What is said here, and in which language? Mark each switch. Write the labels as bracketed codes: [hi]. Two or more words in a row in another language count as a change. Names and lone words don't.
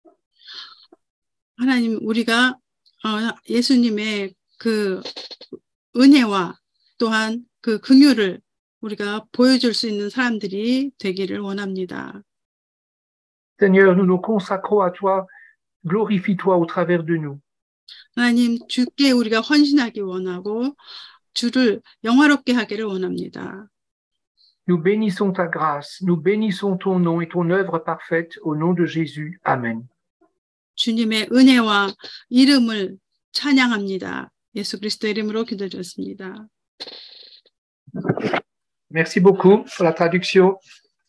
[ko] 하나님, 우리가 예수님의 그 은혜와 또한 그 긍휼을 우리가 보여줄 수 있는 사람들이 되기를 원합니다. [fr] Seigneur, nous nous consacrons à toi. Glorifie-toi au travers de nous. [ko] 하나님, 주께 우리가 헌신하기 원하고 주를 영화롭게 하기를 원합니다. [fr] Nous bénissons ta grâce, nous bénissons ton nom et ton œuvre parfaite au nom de Jésus. Amen. [ko] 주님의 은혜와 이름을 찬양합니다. 예수 그리스도의 이름으로 기도드렸습니다. [fr] Merci beaucoup pour la traduction.